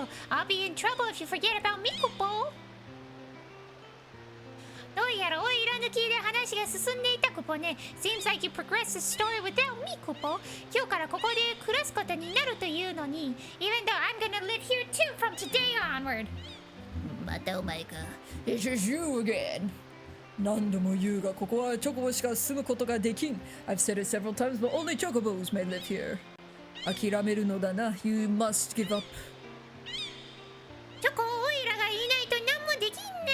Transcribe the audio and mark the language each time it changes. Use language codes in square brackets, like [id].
[en] I'll be in trouble if you forget about me, Kupo. [ja] どうやらオイラ抜きで話が進んでいたクポね。 [en] Seems like you progressed the story without me, クポ。 [ja] 今日からここで暮らすことになるというのに。 [en] Even though I'm gonna live here too from today onward. [ja] またお前か。 [en] It's just you again. [ja] 何度も言うがここはチョコボしか住むことができん。 [en] I've said it several times, but only chocobos may live here. [ja] 諦めるのだな。 [en] You must give up. [ja] チョコ、オイラがいないと何もできない。